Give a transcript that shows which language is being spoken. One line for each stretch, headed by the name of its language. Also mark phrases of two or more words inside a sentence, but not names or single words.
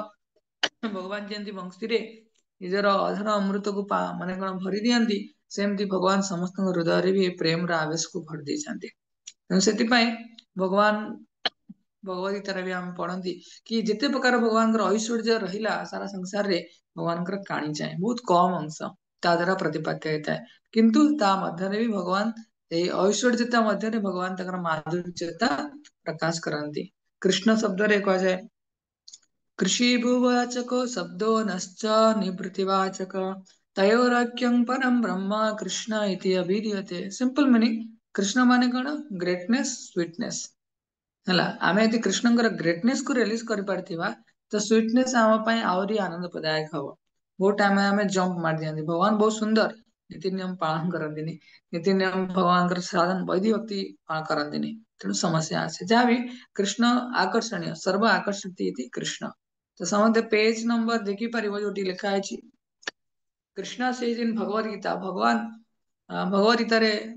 Odia: ଭଗବାନ ଯେମିତି ବଂଶୀରେ ନିଜର ଅଧର ଅମୃତକୁ ମାନେ କଣ ଭରି ଦିଅନ୍ତି ସେମିତି ଭଗବାନ ସମସ୍ତଙ୍କ ହୃଦୟରେ ବି ଏ ପ୍ରେମର ଆବେଶକୁ ଭରି ଦେଇଛନ୍ତି ତେଣୁ ସେଥିପାଇଁ ଭଗବାନ ଭଗବତ ଗୀତାରେ ବି ଆମେ ପଢନ୍ତି କି ଯେତେ ପ୍ରକାର ଭଗବାନଙ୍କର ଐଶ୍ୱର୍ଯ୍ୟ ରହିଲା ସାରା ସଂସାରରେ ଭଗବାନଙ୍କର କାଣିଚାଏ ବହୁତ କମ ଅଂଶ ତା ଦ୍ଵାରା ପ୍ରତିପାଦ୍ୟ ହେଇଥାଏ କିନ୍ତୁ ତା ମଧ୍ୟରେ ବି ଭଗବାନ ଏଇ ଐଶ୍ୱର୍ଯ୍ୟତା ମଧ୍ୟରେ ଭଗବାନ ତାଙ୍କର ମାଧୁର୍ଯ୍ୟତା ପ୍ରକାଶ କରନ୍ତି କୃଷ୍ଣ ଶବ୍ଦରେ କୁହାଯାଏ
Sanskrit: कृषिभुवाचको शब्दो नश्च निवृत्तिवाचक तयोरक्यं परम ब्रह्म कृष्ण इति अभिधीयते
English: simple meaning
Odia: କୃଷ୍ଣ ମାନେ କଣ
English: greatness sweetness
Odia: ହେଲା ଆମେ ଯଦି କୃଷ୍ଣଙ୍କର ଗ୍ରେଟନେସ୍ କୁ ରିଲିଜ କରିପାରିଥିବା ତ ସ୍वीटनेस ଆମ ପାଇଁ ଆହୁରି ଆନନ୍ଦପ୍ରଦାୟକ ହବ ବହୁତ ଆମେ ଜମ୍ପ ମାରି ଦିଅନ୍ତି ଭଗବାନ ବହୁତ ସୁନ୍ଦର ନୀତି ନିୟମ ପାଳନ କରନ୍ତିନି ନୀତି ନିୟମ ଭଗବାନଙ୍କର ସାଧନ ବୈଧି ଭକ୍ତି କରନ୍ତିନି ତେଣୁ ସମସ୍ୟା ଆସେ ଯାହାବି କୃଷ୍ଣ ଆକର୍ଷଣୀୟ
Sanskrit: सर्व आकर्षति इति कृष्ण
Odia: ତ ସମସ୍ତେ
English: page number
Odia: ଦେଖିପାରିବ ଯୋଉଠି ଲେଖା ହେଇଛି କୃଷ୍ଣ ସେଇ ଦିନ ଭଗବତ ଗୀତା ଭଗବାନ ଭଗବତ ଗୀତାରେ